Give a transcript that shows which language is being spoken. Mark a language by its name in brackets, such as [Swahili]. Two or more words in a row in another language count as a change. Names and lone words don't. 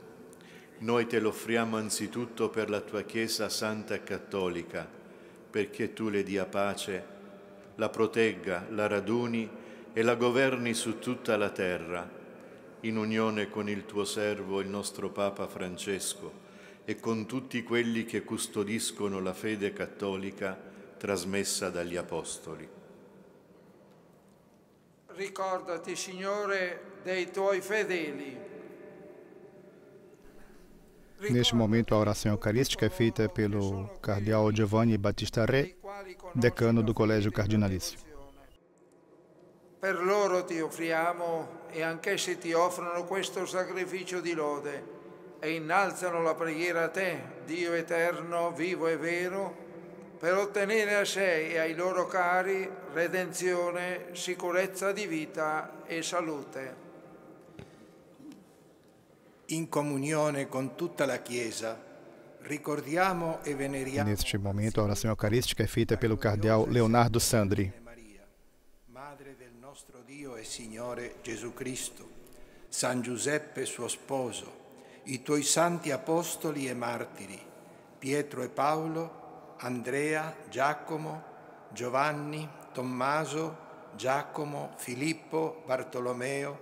[Italian] Noi te lo offriamo anzitutto per la tua Chiesa Santa e Cattolica, perché tu le dia pace, la protegga, la raduni e la governi su tutta la terra, in unione con il tuo servo, il nostro Papa Francesco, e con tutti quelli che custodiscono la fede cattolica trasmessa dagli Apostoli. Ricordati, Signore, dei tuoi fedeli. [Portuguese] Neste momento, a oração eucarística é feita pelo cardeal Giovanni Battista Re, decano do Colégio Cardinalício. [Italian] Per loro ti offriamo e anch'essi ti offrono questo sacrificio di lode e innalzano la preghiera a te, Dio eterno, vivo e vero, per ottenere a sé e ai loro cari redenzione, sicurezza di vita e salute. In comunione con tutta la Chiesa, ricordiamo e veneriamo. [Portuguese] Neste momento, a oração eucarística é feita pelo cardeal Leonardo Sandri. [Italian] Madre del nostro Dio e Signore Gesù Cristo, San Giuseppe suo sposo, i tuoi santi apostoli e martiri, Pietro e Paolo, Andrea, Giacomo, Giovanni, Tommaso, Giacomo, Filippo, Bartolomeo,